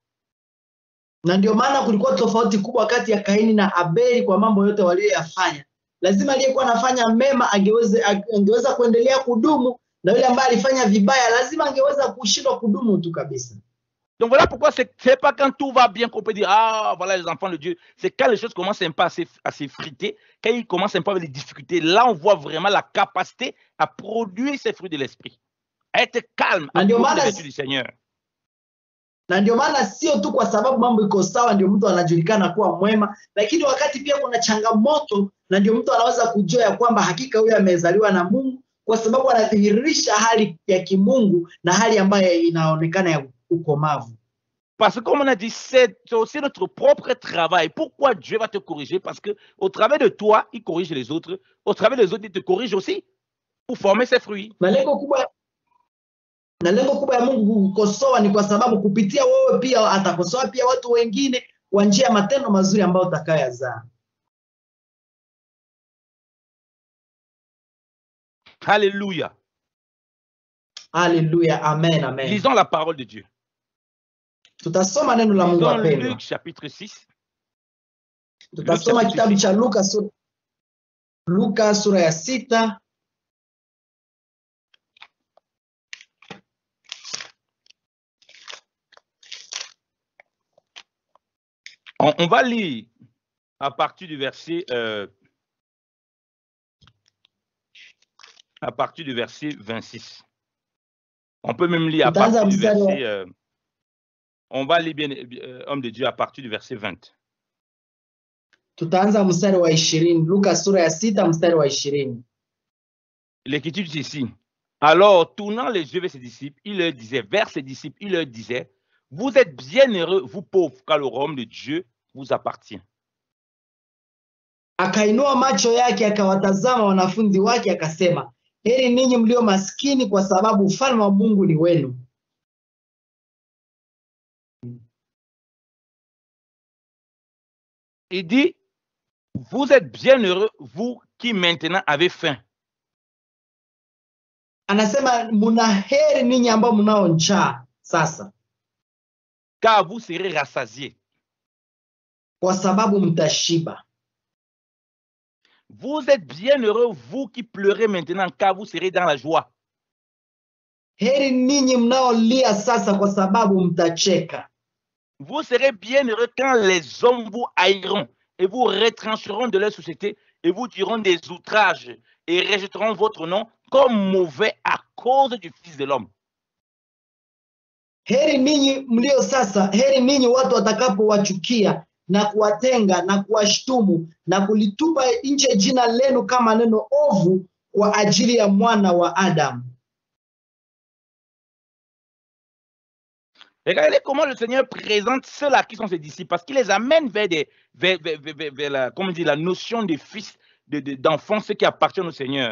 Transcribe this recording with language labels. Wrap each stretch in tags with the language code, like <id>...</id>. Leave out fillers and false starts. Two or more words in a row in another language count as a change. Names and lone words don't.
<sw>Na ndio maana kulikuwa tofauti kubwa kati ya Kaini na Abeli kwa mambo yote walioyafanya. Lazima aliyekuwa anafanya mema angeweza kuendelea kudumu, na yule ambaye alifanya vibaya lazima angeweza kushindwa kudumu tu kabisa.</sw> <fr>Donc voilà pourquoi c'est pas quand tout va bien qu'on peut dire ah voilà les enfants de Dieu. C'est quand les choses commencent un peu à s'effriter, quand ils commencent un peu avec les difficultés. Là on voit vraiment la capacité à produire ces fruits de l'esprit, à être calme, à produire les vertus du Seigneur.</fr> <sw>Na ndio maana sio tu kwa sababu mambo iko sawa ndio mtu anajulikana kuwa mwema, lakini wakati pia kuna changamoto na ndio mtu anaweza kujua ya kwamba hakika huyu amezaliwa na Mungu, kwa sababu anadhihirisha hali ya kimungu na hali ambayo inaonekana ya ukomavu.</sw> <fr>Parce que comme on a dit, c'est aussi notre propre travail. Pourquoi Dieu va te corriger? Parce que au travers de toi, il corrige les autres. Au travers des autres, il te corrige aussi pour former ses fruits.</fr> <sw>Na lengo kubwa ya Mungu kukosoa ni kwa sababu kupitia wewe pia atakosoa pia watu wengine kwa njia ya matendo mazuri ambayo utakayozaa.</sw> <fr>Alléluia. Alléluia. Amen, amen. Lisons la parole de Dieu.</fr> <sw>Tutasoma neno la Mungu</sw> <fr>Dans</fr> <sw>wapendwa.</sw> <fr>Luc chapitre 6.</fr> <sw>Tutasoma kitabu cha Luka sura ya 6.</sw> <fr>On va lire à partir du verset 26. On peut même lire à partir du verset on va lire bien homme de Dieu à partir du verset 20.</fr> <sw>Tutaanza mstari wa 20. Luka sura ya 6 mstari wa 20.</sw> <fr>L'écriture dit ici: alors tournant les yeux vers ses disciples, il leur disait, vous êtes bienheureux, vous pauvres, car le royaume de Dieu vous appartient.</fr> <sw>Akainua macho yake akawatazama wanafunzi wake akasema, heri ninyi mlio maskini kwa sababu ufalme wa Mungu ni wenu.</sw> <fr>Il dit, vous êtes bienheureux, vous qui maintenant avez faim.</fr> <sw>Anasema muna heri ninyi ambao mnao njaa sasa,</sw> <fr>car vous serez rassasiés.</fr> <sw>Kwa sababu mtashiba.</sw> <fr>Vous êtes bienheureux, vous qui pleurez maintenant, car vous serez dans la joie.</fr> <sw>Heri ninyi mnaolia sasa kwa sababu mtacheka.</sw> <fr>Vous serez bien heureux quand les hommes vous haïront et vous retrancheront de leur société et vous diront des outrages et rejetteront votre nom comme mauvais à cause du Fils de l'homme.</fr> <sw>Heri ninyi mlio sasa, heri ninyi watu watakapowachukia na kuwatenga na kuwashtumu na kulitupa nje jina lenu kama neno ovu kwa ajili ya mwana wa Adamu.</sw> <fr>Regardez comment le Seigneur présente ceux-là qui sont ses disciples, parce qu'il les amène vers la, comment dire, la notion de fils, d'enfants, ceux qui appartiennent au Seigneur.</fr>